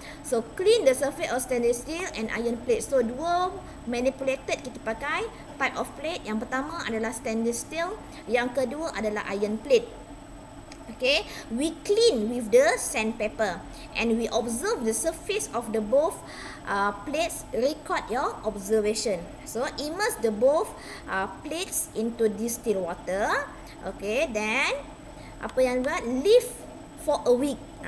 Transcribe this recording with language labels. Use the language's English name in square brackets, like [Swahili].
[English] So clean the surface of stainless steel and iron plate. So [Malay] dua [English] manipulated [Malay] kita pakai [English] type of plate. [Malay] Yang pertama adalah stainless steel, yang kedua adalah iron plate. [English] Okay, we clean with the sandpaper and we observe the surface of the both plates. Record your observation. So immerse the both plates into distilled water. Okay, then [Malay] apa yang buat, [English] leave for a week.